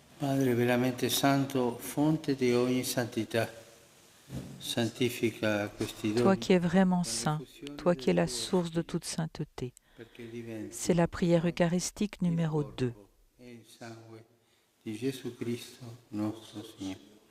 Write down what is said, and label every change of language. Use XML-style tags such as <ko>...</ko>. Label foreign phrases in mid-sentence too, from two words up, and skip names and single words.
<it>Padre veramente santo, fonte di ogni santità, santifica questi</it> <fr>Toi</fr> <it>doni</it> <fr>qui es vraiment</fr> <it>con</it> <fr>saint,</fr> <it>l'effusione</it> <fr>toi qui es</fr> <it>del</it> <fr>la</fr> <it>tuo</it> <fr>source de</fr> <it>Spirito,</it> <fr>toute sainteté.</fr> <it>perché diventi</it> <fr>C'est la prière eucharistique</fr> <it>il</it> <fr>numéro 2.</fr> <it>corpo e il sangue di Gesù Cristo nostro Signore.</it>